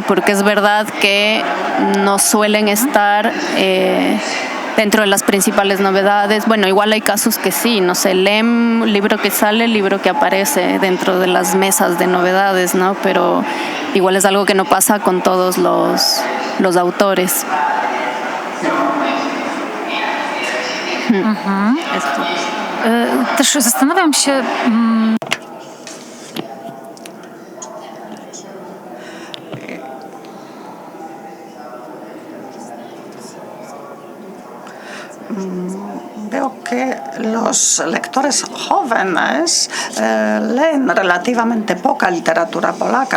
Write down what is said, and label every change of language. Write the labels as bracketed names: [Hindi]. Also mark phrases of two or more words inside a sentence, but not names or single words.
[Spanish] Porque es verdad que no suelen estar dentro de las principales novedades. Bueno, igual hay casos que sí, no sé, leen libro que sale, libro que aparece dentro de las mesas de novedades, ¿no? Pero igual es algo que no pasa con todos los autores. [Polish] Też zastanawiam się, [Spanish] Veo que los lectores jóvenes leen relativamente poca literatura polaca.